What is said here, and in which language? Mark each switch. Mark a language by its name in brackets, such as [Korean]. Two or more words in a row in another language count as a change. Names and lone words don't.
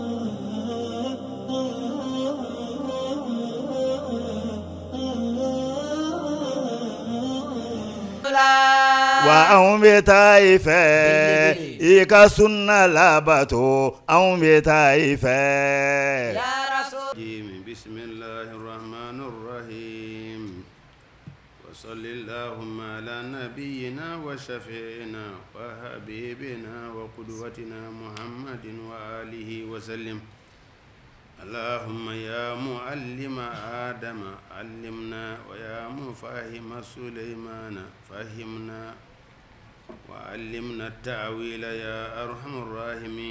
[Bambara] wa anw bɛ taa i fɛ i ka sunna labato anw bɛ taa i fɛ [Arabic] بسم الله الرحمن الرحيم وصلى الله على نبينا وشفيعنا وحبيبنا وقدوتنا محمد وآله وسلم. اللهم يا معلم آدم علمنا ويا مفهم سليمان فهمنا وعلمنا التأويل يا أرحم الراحمين.